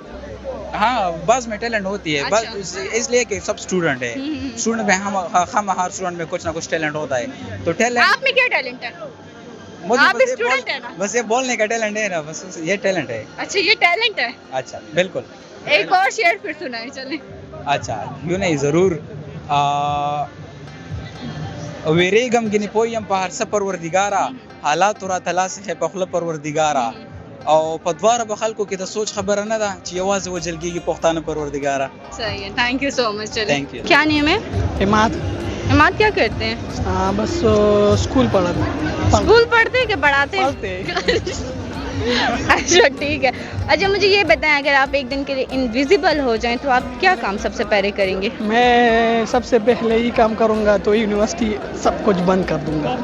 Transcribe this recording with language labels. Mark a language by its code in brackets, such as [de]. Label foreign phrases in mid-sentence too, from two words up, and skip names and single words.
[ur] ہاں بعض میں ٹیلنٹ ہوتی ہے، بس اس لیے کہ سب اسٹوڈنٹ ہے. اسٹوڈنٹ میں ہم ہر اسٹوڈنٹ میں کچھ نہ کچھ ٹیلنٹ ہوتا ہے. تو ٹیلنٹ آپ میں کیا ٹیلنٹ ہے؟ آپ اسٹوڈنٹ ہیں نا؟ بس یہ بولنے کا ٹیلنٹ ہے نا، بس یہ ٹیلنٹ ہے. اچھا یہ ٹیلنٹ ہے. اچھا بالکل. ایک اور شعر پھر سنائیں چلیں. اچھا یوں نہیں ضرور. [ps] ویریګم کې نه پویم په هر څه پروردګارا، حالات را تلاس ہے په خپل پروردګارا، او په دواره به خلکو کې د سوچ خبره نه ده چې یوازې وجلګيږي پښتانه پروردګارا. [ur] صحیح ہے، [en] Thank you so much. چلیں. Thank you. [ur] کیا نیم ہے؟ عماد. عماد کیا کرتے ہیں؟ بس اسکول پڑھا. اسکول پڑھتے ہیں کہ پڑھاتے ہیں؟ پڑھتے. اچھا ٹھیک ہے. اچھا مجھے یہ بتائیں، اگر آپ ایک دن کے لیے انویزیبل ہو جائیں تو آپ کیا کام سب سے پہلے کریں گے؟ میں سب سے پہلے یہ کام کروں گا تو یونیورسٹی سب کچھ بند کر دوں گا.